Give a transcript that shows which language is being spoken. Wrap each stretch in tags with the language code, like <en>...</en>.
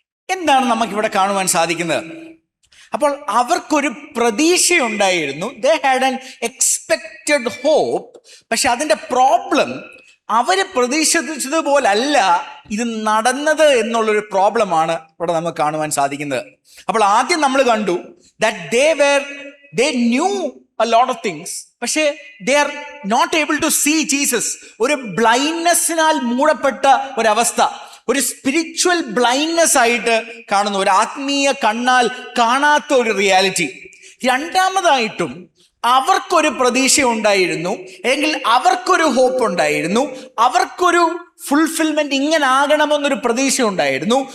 <ml>എന്താണ് നമുക്കിവിടെ കാണുവാൻ സാധിക്കുന്നത്? അപ്പോൾ അവർക്കൊരു പ്രതീക്ഷയുണ്ടായിരുന്നു.</ml> <en>They had an expected hope.</en> <ml>പക്ഷെ അതിന്റെ പ്രോബ്ലം, അവര് പ്രതീക്ഷിച്ചതുപോലല്ല ഇത് നടന്നത് എന്നുള്ളൊരു പ്രോബ്ലമാണ് ഇവിടെ നമുക്ക് കാണുവാൻ സാധിക്കുന്നത്. അപ്പോൾ ആദ്യം നമ്മൾ കണ്ടു</ml> <en>that they knew a lot of things,</en> <ml>പക്ഷേ</ml> <en>they are not able to see Jesus.</en> <ml>ഒരു ബ്ലൈൻഡ്നെസ്സിനാൽ മൂടപ്പെട്ട ഒരവസ്ഥ, ഒരു സ്പിരിച്വൽ ബ്ലൈൻഡ്നെസ് ആയിട്ട് കാണുന്നു, ഒരു ആത്മീയ കണ്ണാൽ കാണാത്ത ഒരു റിയാലിറ്റി. രണ്ടാമതായിട്ടും അവർക്കൊരു പ്രതീക്ഷ ഉണ്ടായിരുന്നു, അല്ലെങ്കിൽ അവർക്കൊരു ഹോപ്പ് ഉണ്ടായിരുന്നു, അവർക്കൊരു ഫുൾഫിൽമെന്റ് ഇങ്ങനെ ആകണമെന്നൊരു പ്രതീക്ഷ ഉണ്ടായിരുന്നു.</ml>